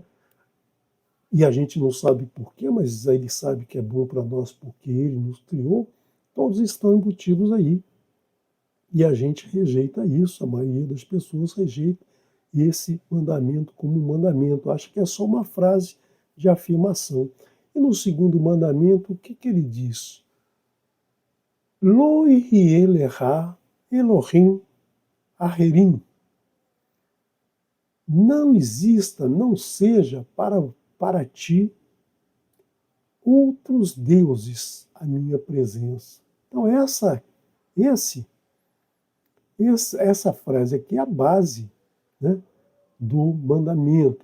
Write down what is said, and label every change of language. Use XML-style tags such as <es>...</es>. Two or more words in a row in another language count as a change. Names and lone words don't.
<pt>E a gente não sabe porquê, mas ele sabe que é bom para nós porque ele nos criou, todos estão embutidos aí. E a gente rejeita isso, a maioria das pessoas rejeita esse mandamento como um mandamento. Acho que é só uma frase de afirmação. E no segundo mandamento, o que ele diz?</pt> <he>לא יהיה לך אלוהים אחרים.</he> <pt>não exista, não seja para ti outros deuses à minha presença. Então essa frase aqui é a base, né, do mandamento.</pt>